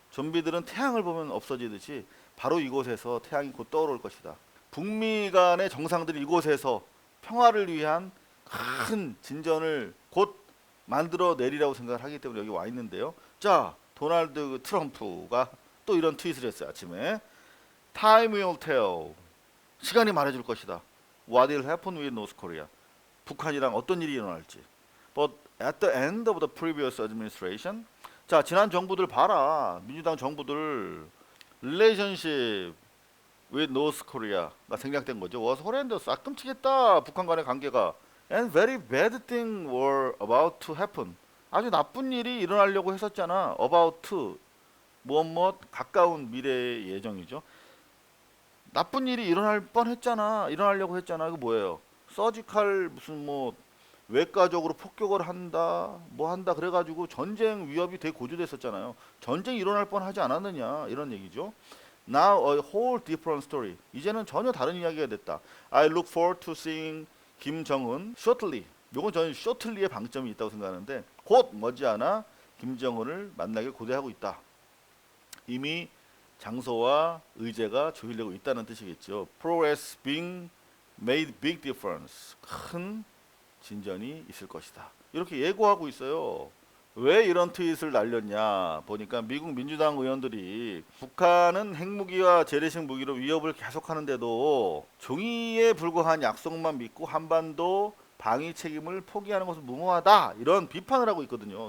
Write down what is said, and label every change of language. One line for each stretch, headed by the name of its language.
Korean: 좀비들은 태양을 보면 없어지듯이 바로 이곳에서 태양이 곧 떠오를 것이다. 북미 간의 정상들이 이곳에서 평화를 위한 큰 진전을 곧 만들어 내리라고 생각을 하기 때문에 여기 와 있는데요. 자, 도널드 트럼프가 또 이런 트윗을 했어요. 아침에
English: Time will tell.
Korean: 시간이 말해줄 것이다.
English: What will happen with North Korea.
Korean: 북한이랑 어떤 일이 일어날지.
English: But at the end of the previous administration.
Korean: 자, 지난 정부들 봐라. 민주당 정부들
English: relationship with North Korea
Korean: 가 생략된 거죠.
English: was horrendous.
Korean: 끔찍했다. 북한 간의 관계가.
English: And very bad things were about to happen.
Korean: 아주 나쁜 일이 일어나려고 했었잖아.
English: about to
Korean: 무엇 가까운 미래의 예정이죠. 나쁜 일이 일어날 뻔했잖아. 일어나려고 했잖아. 이거 뭐예요? 서지컬 무슨 뭐 외과적으로 폭격을 한다, 뭐 한다 그래가지고 전쟁 위협이 되게 고조됐었잖아요. 전쟁이 일어날 뻔하지 않았느냐 이런 얘기죠.
English: Now a whole different story.
Korean: 이제는 전혀 다른 이야기가 됐다.
English: I look forward to seeing 김정은 shortly.
Korean: 요건 저는 shortly의 방점이 있다고 생각하는데 곧 머지않아 김정은을 만나길 고대하고 있다. 이미 장소와 의제가 조율되고 있다는 뜻이겠죠.
English: Progress being made big difference.
Korean: 큰 진전이 있을 것이다. 이렇게 예고하고 있어요. 왜 이런 트윗을 날렸냐 보니까 미국 민주당 의원들이 북한은 핵무기와 재래식 무기로 위협을 계속하는데도 종이에 불과한 약속만 믿고 한반도 방위 책임을 포기하는 것은 무모하다 이런 비판을 하고 있거든요.